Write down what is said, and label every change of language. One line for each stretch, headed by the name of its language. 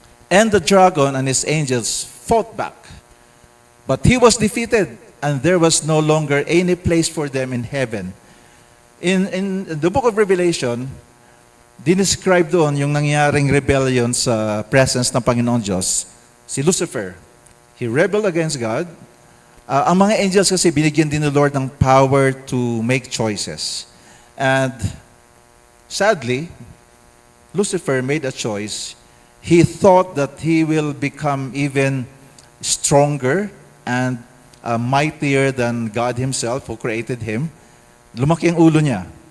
English: And the dragon and his angels fought back. But he was defeated, and there was no longer any place for them in heaven.
Filipino: In the book of Revelation, dinescribe doon yung nangyaring rebellion sa presence ng Panginoon Diyos.
English: Si Lucifer, he rebelled against God.
Filipino: Ang mga angels kasi binigyan din ni Lord ng
English: power to make choices. And sadly, Lucifer made a choice. He thought that he will become even stronger and mightier than God Himself who created him.
Filipino: Lumaki ang ulo niya.